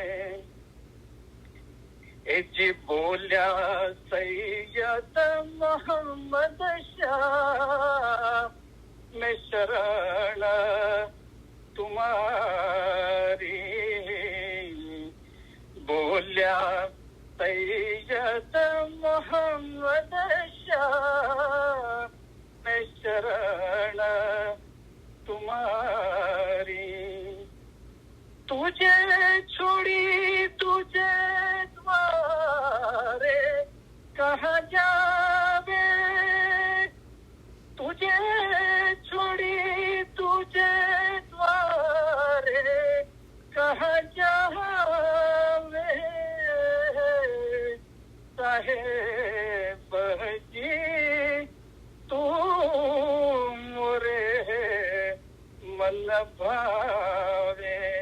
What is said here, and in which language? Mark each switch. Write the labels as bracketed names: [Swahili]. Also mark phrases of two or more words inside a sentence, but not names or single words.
[Gujarati] એ જી બોલ્યા સૈયદ મોહમ્મદ શાહ, [Hindi] में शरण तुमारी. [Gujarati] બોલ્યા સૈયદ મોહમ્મદ શાહ, [Hindi] में शरण तुमारी. तुझे छोड़ी तुझे द्वारे कहाँ जावे, तुझे छोड़ी तुझे द्वारे कहाँ जावे, साहेबजी तू मोरे मन भावे.